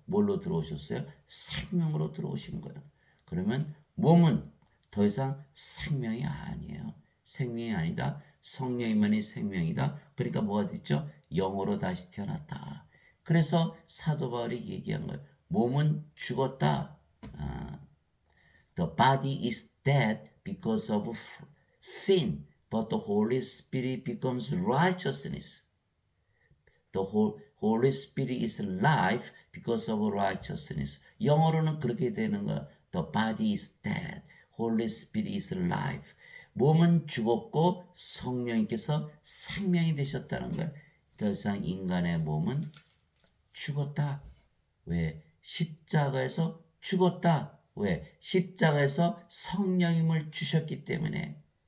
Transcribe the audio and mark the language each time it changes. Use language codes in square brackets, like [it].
[ko] 뭘로 들어오셨어요? 생명으로 들어오신 거예요. 그러면 몸은 더 이상 생명이 아니에요. 생명이 아니다. 성령이만이 생명이다. 그러니까 뭐가 됐죠? 영으로 다시 태어났다. 그래서 사도 바울이 얘기한 거예요. 몸은 죽었다. [en] The body is dead because of sin, but the Holy Spirit becomes righteousness. The Holy Spirit is life because of righteousness. [ko] 영어로는 그렇게 되는 거야. [en] The body is dead. Holy Spirit is life. [ko] 몸은 죽었고 성령님께서 생명이 되셨다는 거야. 더 이상 인간의 몸은 죽었다. 왜? 십자가에서 죽었다. 왜? 십자가에서 성령님을 주셨기 때문에.